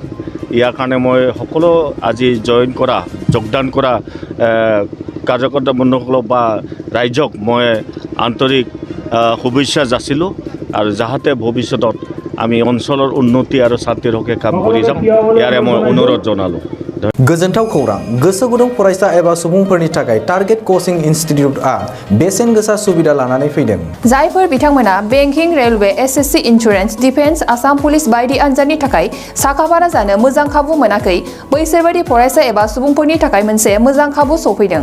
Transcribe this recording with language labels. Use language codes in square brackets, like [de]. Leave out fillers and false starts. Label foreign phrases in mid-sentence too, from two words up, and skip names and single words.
[as] ইয়াৰ কাৰণে মই সকলো আজি যোগদান কৰা কাৰ্যকৰ্তা বন্ধুসকলক বা ৰাইজক মই আন্তৰিক শুভেচ্ছা যাচিলোঁ, আৰু যাহাতে ভৱিষ্যতত আমি অঞ্চলৰ উন্নতি আৰু শান্তিৰ হকে কাম কৰি যাম, ইয়াৰে মই অনুৰোধ জনালোঁ। [brx] गोजोनथाव खौरां, गोसो गुदुं फरायसा एबा सुबुंफोरनि थाखाय [en] Target Coaching Institute [brx] बेसेन गोसा सुबिदा लानानै फैदों। जायफोर बिथांमोना बेंकिं, रेलवे, एसएससी, इन्सुरेन्स, डिफेन्स, आसाम पुलिस बायदि आनजादनि थाखाय साखाफारा जानो मोजां खाबु मोनाखै, बैसोरबायदि फरायसा एबा सुबुंफोरनि थाखाय मोनसे मोजां खाबु सफैदों।